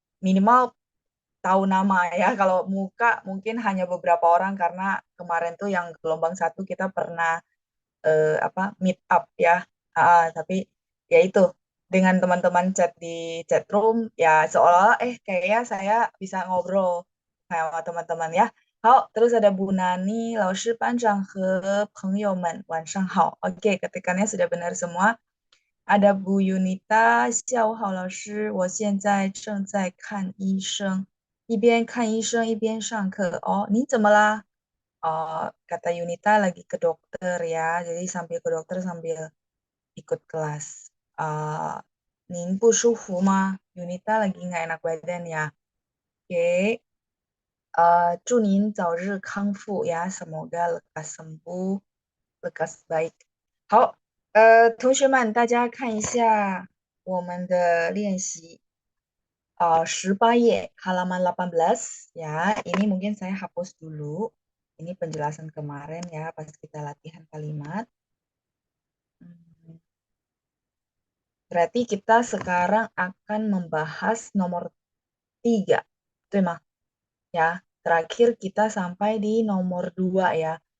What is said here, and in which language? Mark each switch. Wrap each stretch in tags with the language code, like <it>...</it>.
<id>Minimal tahu nama ya. Kalau muka mungkin hanya beberapa orang karena kemarin tuh yang gelombang 1 kita pernah apa meet up ya. Tapi ya itu dengan teman-teman chat di chat room ya seolah-olah kayaknya saya bisa ngobrol sama teman-teman ya. 好，terus ada Bu Nani,</id> <zh>老师、班长和朋友们晚上好.</zh> <id>Oke, ketikannya sudah benar semua.</id> <zh>Ada Bu Yunita, 下午好，老师，我现在正在看医生，一边看医生一边上课。</zh> <id>Oh,</id> <zh>你怎么啦?</zh> <id>Kata Yunita lagi ke dokter ya, jadi sambil ke dokter sambil ikut kelas. Uh,</id> <zh>您不舒服吗?</zh> <id>Yunita lagi nggak enak badan ya. Oke,</id> <zh>祝您早日康复</zh> <id>ya, semoga lekas sembuh, lekas baik.</id> <zh>好，同学们，大家看一下我们的练习18页</zh> <id>halaman 18 ya. Ini mungkin saya hapus dulu. Ini penjelasan kemarin ya pas kita latihan kalimat. Hmm, Berarti kita sekarang akan membahas nomor 3. Itu mah ya. Terakhir kita sampai di nomor 2 ya.</id>